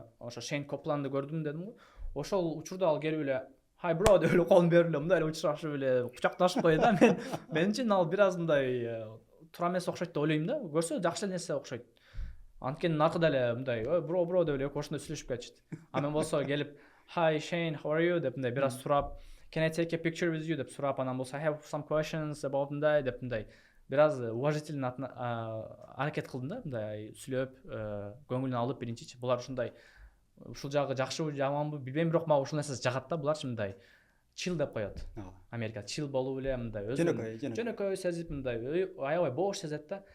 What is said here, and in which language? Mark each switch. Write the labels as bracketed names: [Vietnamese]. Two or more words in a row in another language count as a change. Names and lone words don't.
[Kyrgyz] Ошо Шейн Копланды көрдүм дедим го. Ошол учурда ал келип эле [English] "Hi bro" [Kyrgyz] деп эле колун берип эле мындай эле учурашып эле кучакташып койду да. Менимче ал бир аз мындай туура эмес окшойт деп ойлойм да. Көрсө жакшы нерсе окшойт. Анткени наркыда эле мындай бро деп эле ошондой сүйлөшүп кетишти. Мен болсо келип [English] "Hi Shane, how are you" [Kyrgyz] деп мындай бир аз сурап, [English] "Can I take a picture with you" [Kyrgyz] деп сурап, анан болсо [English] "I have some questions about" [Kyrgyz] мындай деп мындай бир аз уважительный аракет кылдым да, мындай сүйлөп, көңүлүн алып биринчичи. Булар ушундай ушул жагы жакшыбы, жаманбы билбейм, бирок мага ушул нерсе жагат да. Буларчы мындай чил деп коет. Америка чил болуп эле мындай жөнөкөй сезип, мындай аябай бош сезет да.